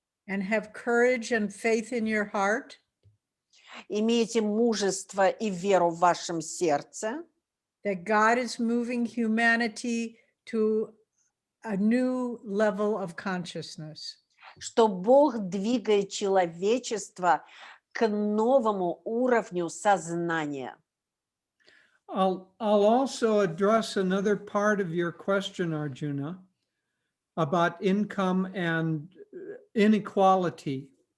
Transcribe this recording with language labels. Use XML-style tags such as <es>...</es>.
<en>And have courage and faith in your heart.</en> <ru>Имейте мужество и веру в вашем сердце.</ru> <en>That God is moving humanity to a new level of consciousness.</en> <ru>Что Бог двигает человечество к новому уровню сознания.</ru> <en>I'll also address another part of your question, Arjuna, about income and inequality.</en>